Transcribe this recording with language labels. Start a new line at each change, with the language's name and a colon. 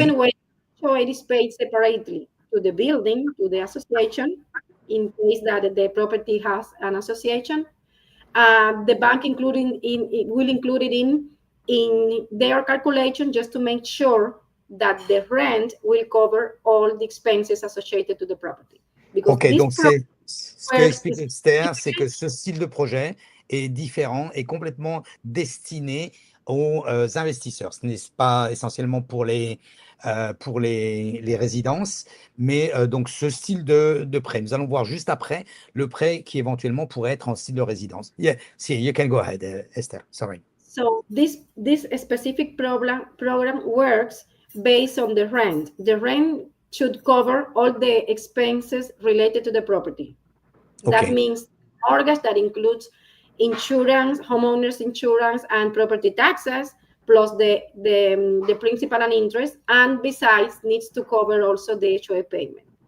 English: Even when HOA is paid separately to the building, to the association, in case that the property has an association, the bank will include it in their calculation just to make sure that the rent will cover all the expenses associated to the property. Because
French: Ok, donc ce qu'a expliqué Esther, c'est que ce style de projet est différent et complètement destiné aux investisseurs. Ce n'est pas essentiellement pour les résidences, mais donc ce style de prêt. Nous allons voir juste après le prêt qui éventuellement pourrait être en style de résidence.
English: Yeah, see, you can go ahead, Esther. Sorry. So this specific program works based on the rent. The rent should cover all the expenses related to the property. Okay. That means mortgage, that includes insurance, homeowners insurance, and property taxes, plus the principal and interest, and besides needs to cover also the HOA payment.